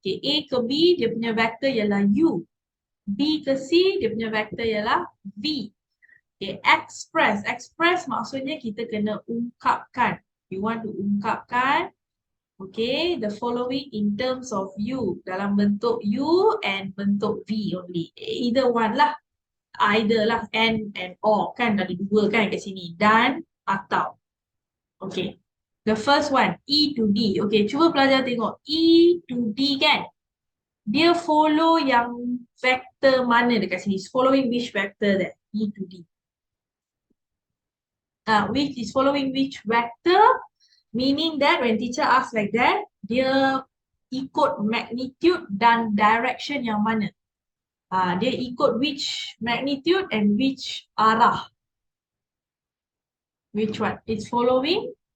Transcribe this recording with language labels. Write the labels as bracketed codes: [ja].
[ms] Okay, A ke B, dia punya vektor ialah U. B ke C, dia punya vektor ialah V. Okay, express. Express maksudnya kita kena ungkapkan. [en] You want to ungkapkan, okay, the following in terms of U. [ms] Dalam bentuk U and bentuk V only. Either one lah. [en] Either lah, and or. [ms] Kan ada dua kan kat sini. Dan atau. [en] Okay. The first one, E to D. [ms] Okay, cuba pelajar tengok. E to D kan? Dia follow yang vektor mana dekat sini? [en] Following which vector that? E to D. Which is following which vector? Meaning that when teacher asks like that, [ms] dia ikut magnitude dan direction yang mana? [en] Dia ikut which magnitude and which arah? Which one? It's following.